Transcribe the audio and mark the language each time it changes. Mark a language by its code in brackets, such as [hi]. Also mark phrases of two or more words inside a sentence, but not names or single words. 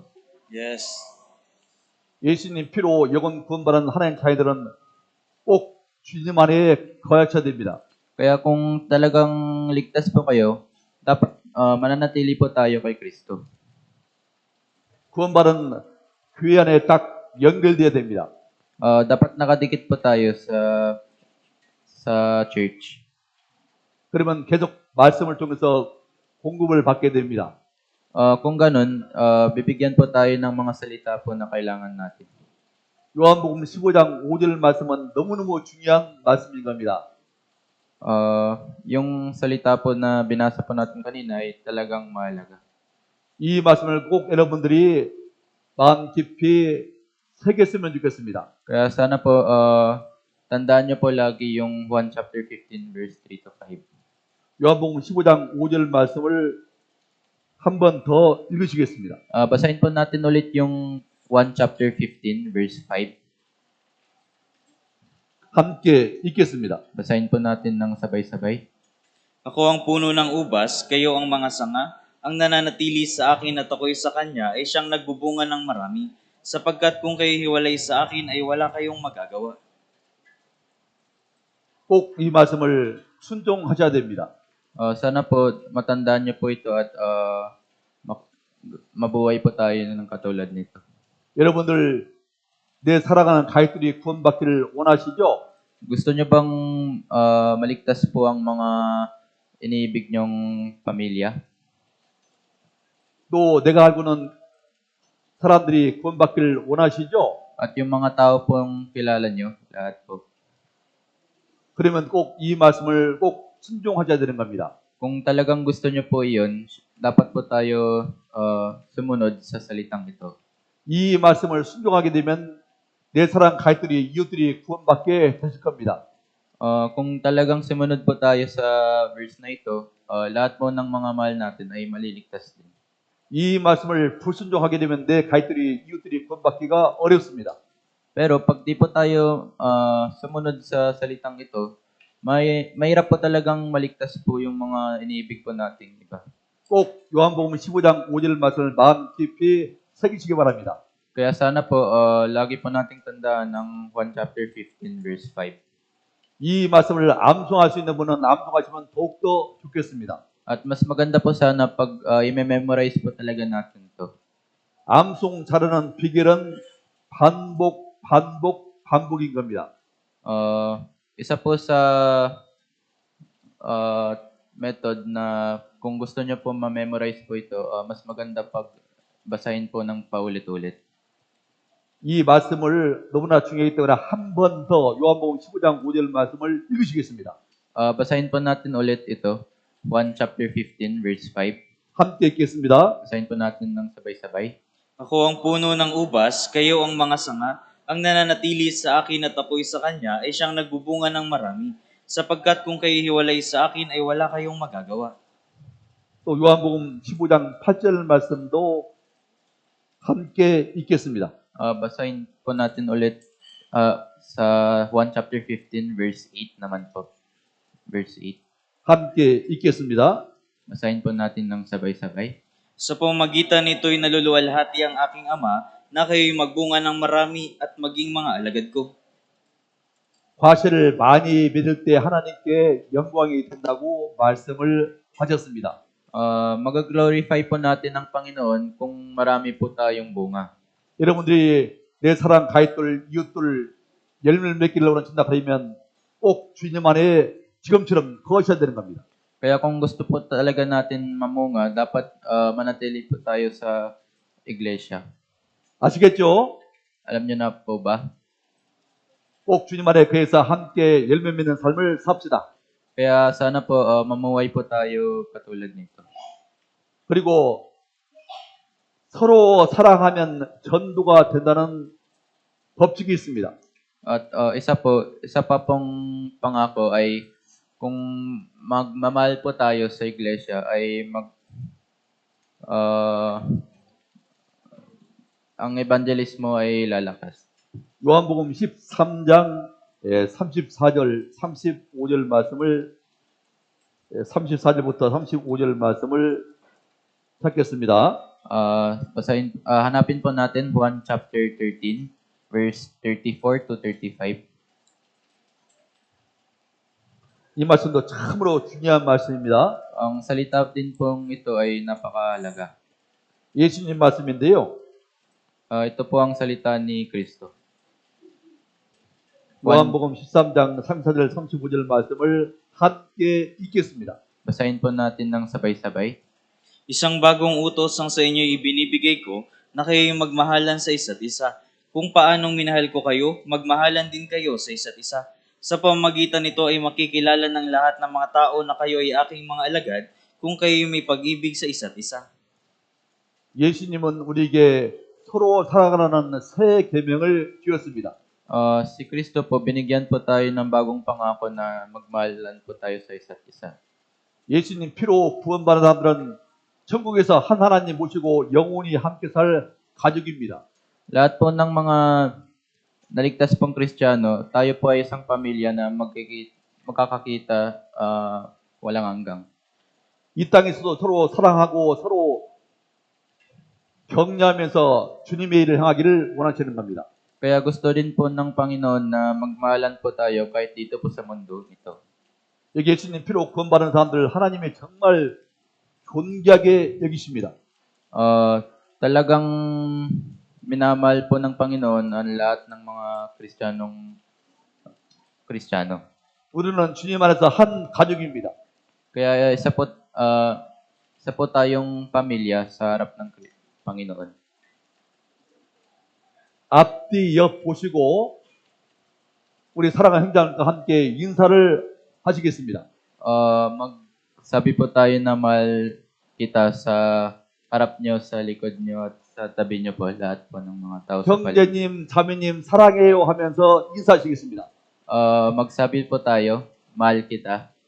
[en] Yes. [ko] 예수님 피로 영혼 구원받은 하나님 자녀들은 꼭 주님 안에 거하셔야 됩니다. [tl] Kaya kung talagang ligtas po kayo, dapat mananatili po tayo kay Kristo. [ko] 구원받은 교회 안에 딱 연결되어야 됩니다. [tl] Dapat nakadikit po tayo sa church. [ko] 그러면 계속 말씀을 통해서 공급을 받게 됩니다. [tl] Kung ganun, bibigyan po tayo ng mga salita po na kailangan natin. [ko] 요한복음 15장 5절 말씀은 너무너무 중요한 말씀인 겁니다. [tl] Yung salita po na binasa po natin kanina ay talagang mahalaga. [ko] 이 말씀을 꼭 여러분들이 마음 깊이 새겼으면 좋겠습니다. [tl] Kaya sana po, tandaan niyo po lagi yung 1 [en] chapter 15 verse 3 to 5. [ko] 요한복음 15장 5절 말씀을 한 번 더 읽으시겠습니다. [tl] Basahin po natin ulit yung 1 [en] chapter 15 verse 5. [ko] 함께 읽겠습니다. [tl] Basahin po natin ng sabay-sabay. Ako ang puno ng ubas, kayo ang mga sanga. Ang nananatili sa akin at ako'y sa kanya ay siyang nagbubunga ng marami. Sapagkat kung kayo hiwalay sa akin ay wala kayong magagawa. [ko] 꼭 이 말씀을 순종하셔야 됩니다. [tl] Sana po matandaan niyo po ito at mabuhay po tayo ng katulad nito. [ko] 여러분들 내 사랑하는 가족들이 구원받기를 원하시죠? [tl] Gusto niyo bang maligtas po ang mga iniibig niyong pamilya? [ko] 또 내가 알고는 사람들이 구원받기를 원하시죠? [tl] At yung mga tao pong kilala niyo, lahat po. [ko] 그러면 꼭 이 말씀을 꼭 순종하셔야 되는 겁니다. [tl] Kung talagang gusto niyo po iyon, dapat po tayo sumunod sa salitang ito. [ko] 이 말씀을 순종하게 되면 내 사랑 가족들이 이웃들이 구원받게 되실 겁니다. [tl] Kung talagang sumunod po tayo sa verse na ito, lahat po ng mga mahal natin ay maliligtas din. [ko] 이 말씀을 불순종하게 되면 내 가족들이 이웃들이 구원받기가 어렵습니다. [tl] Pero pag di po tayo sumunod sa salitang ito, mahirap po talagang maligtas po yung mga iniibig po nating iba. [ko] 꼭 요한복음 15장 5절 말씀을 마음 깊이 새기시기 바랍니다. [tl] Kaya sana po lagi po nating tandaan ng 1 [en] chapter 15 verse 5. [ko] 이 말씀을 암송할 수 있는 분은 암송하시면 더욱더 좋겠습니다. [tl] At mas maganda po sana pag i-memorize po talaga natin to. [ko] 암송 잘하는 비결은 반복인 겁니다. [tl] Isa po sa method na kung gusto nyo po ma-memorize po ito, mas maganda pag basahin po ng paulit-ulit. [ko] 이 말씀을 너무나 중요하기 때문에 한 번 더 요한복음 15장 5절 말씀을 읽으시겠습니다. [tl] Basahin po natin ulit ito, 1 [en] chapter 15 verse 5. [ko] 함께 읽겠습니다. [tl] Basahin po natin ng sabay-sabay. Ako ang puno ng ubas, kayo ang mga sanga. Ang nananatili sa akin at ako'y sa kanya ay siyang nagbubunga ng marami. Sapagkat kung kayo hiwalay sa akin ay wala kayong magagawa. [ko] 또 요한복음 15장 8절 말씀도 함께 읽겠습니다. [tl] Basahin po natin ulit sa 1 [en] chapter 15 verse 8 [tl] naman po. Verse 8. [ko] 함께 읽겠습니다. [tl] Basahin po natin ng sabay-sabay. Sa pamamagitan nito'y naluluwalhati ang aking Ama na kayo'y magbunga ng marami at maging mga alagad ko. [ko] 과실을 많이 맺을 때 하나님께 영광이 된다고 말씀을 하셨습니다. [tl] Mag-glorify po natin ang Panginoon kung marami po tayong bunga. [ko] 여러분들이 내 사랑 가입들 이웃들 열매를 맺기를 원하신다 그러면 꼭 주님 안에 지금처럼 거하셔야 되는 겁니다. [tl] Kaya kung gusto po talaga natin mamunga, dapat manatili po tayo sa iglesia. [ko] 아시겠죠? [tl] Alam niyo na po ba? [ko] 꼭 주님 안에 거해서 함께 열매 맺는 삶을 삽시다. [tl] Kaya sana po mamuhay po tayo katulad nito. [ko] 그리고 서로 사랑하면 전도가 된다는 법칙이 있습니다. [tl] At isa pa pong pangako ay kung magmamahal po tayo sa iglesia ay ang evangelismo ay lalakas. [ko] 요한복음 13장 34절, 35절 말씀을 34절부터 35절 말씀을 찾겠습니다. [tl] Hanapin po natin 1 [en] chapter 13 verse 34 to 35. [ko] 이 말씀도 참으로 중요한 말씀입니다. [tl] Ang salita din pong ito ay napakahalaga. [ko] 예수님 말씀인데요. [tl] Ito po ang salita ni Kristo. [ko] 요한복음 13장 34절, 35절 말씀을 함께 읽겠습니다. [tl] Basahin po natin ng sabay-sabay. Isang bagong utos ang sa inyo ibinibigay ko na kayo'y magmahalan sa isa't isa. Kung paanong minahal ko kayo, magmahalan din kayo sa isa't isa. Sa pamamagitan nito ay makikilala ng lahat ng mga tao na kayo ay aking mga alagad kung kayo'y may pag-ibig sa isa't isa. [ko] 예수님은 우리에게 서로 살아가라는 새 계명을 주었습니다. [tl] Si Kristo po, binigyan po tayo ng bagong pangako na magmahalan po tayo sa isa't isa. [ko] 예수님 피로 구원받은 사람들은 천국에서 한 하나님 모시고 영원히 함께 살 가족입니다. [tl] Lahat po ng mga naligtas pong Kristiyano, tayo po ay isang pamilya na magkakakita walang hanggang. [ko] 이 땅에서도 서로 사랑하고 서로 격려하면서 주님의 일을 행하기를 원하시는 겁니다. [tl] Kaya gusto rin po ng Panginoon na magmahalan po tayo kahit dito po sa mundo ito. [ko] 여기 예수님 피로 구원받은 사람들 하나님이 정말 존귀하게 여기십니다. [tl] Talagang minamahal po ng Panginoon ang lahat ng mga Kristiyano. [ko] 우리는 주님 안에서 한 가족입니다. [tl] Kaya isa po tayong pamilya sa harap ng Panginoon. [ko] 앞뒤 옆 보시고 우리 사랑하는 형제님과 함께 인사를 하시겠습니다. [tl] Magsabi po tayo na mahal kita sa harap nyo, sa likod nyo, at sa tabi nyo po, lahat po ng mga tao sa paligid. [ko] 형제님, 자매님 사랑해요 하면서 인사하시겠습니다. [tl] Magsabi po tayo, mahal kita.